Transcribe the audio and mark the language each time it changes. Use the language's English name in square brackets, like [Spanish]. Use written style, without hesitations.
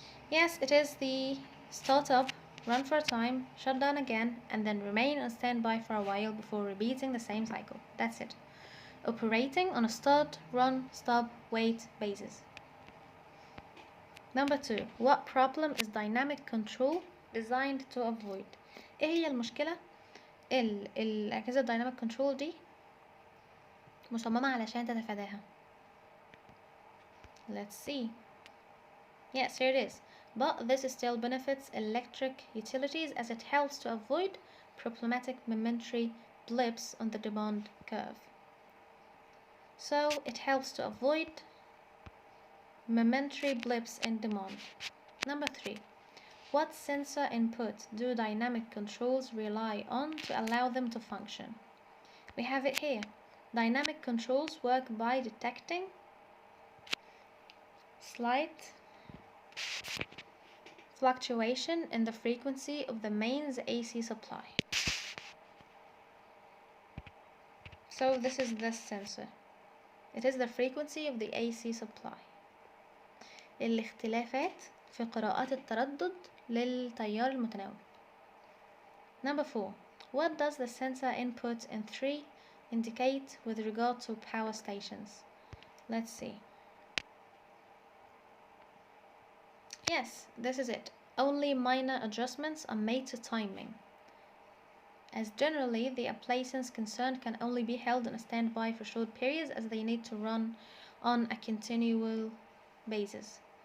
[English] Yes, it is the start up, run for a time, shut down again, and then remain on standby for a while before repeating the same cycle. That's it. Operating on a start, run, stop, wait basis. Number 2. What problem is dynamic control designed to avoid? [Arabic] ايه هي المشكلة الأجهزة dynamic control دي مصممة علشان تتفاداها؟ [English] Let's see. Yes, here it is. But this still benefits electric utilities as it helps to avoid problematic momentary blips on the demand curve. So it helps to avoid momentary blips in demand. Number 3. What sensor input do dynamic controls rely on to allow them to function? We have it here. Dynamic controls work by detecting slight fluctuation in the frequency of the mains AC supply. So this is this sensor. It is the frequency of the AC supply. [Arabic] الاختلافات في قراءات التردد للتيار المتناوب. [English] Number 4. What does the sensor input in 3 indicate with regard to power stations? Let's see. Yes, this is it. Only minor adjustments are made to timing, as generally the appliances concerned can only be held on a standby for short periods as they need to run on a continual basis.